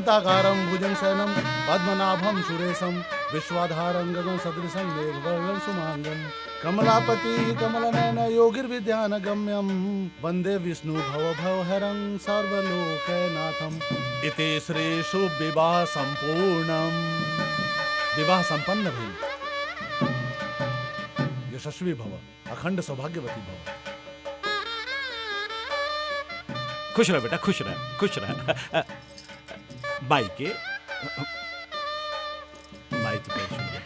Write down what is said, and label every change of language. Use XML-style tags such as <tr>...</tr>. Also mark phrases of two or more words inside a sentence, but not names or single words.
<sa>शांताकारं भुजंगशयनं पद्मनाभं सुरेशं, विश्वाधारं गगन सदृशं मेघवर्णं शुभांगं कमलापति कमलनयन योगिर्विद्यानगम्यं वंदे विष्णु भवभयहरं सर्वलोकनाथम्। इति श्री शुभ विवाह संपूर्णम।</sa> <bho>विवाह संपन्न भइल।</bho> <sa>यशस्वी भव, अखंड सौभाग्यवती भव।</sa> <bho>खुश रह बेटा, खुश रह, खुश रह। बाई के बाई तो पैर छू बेटा।</bho>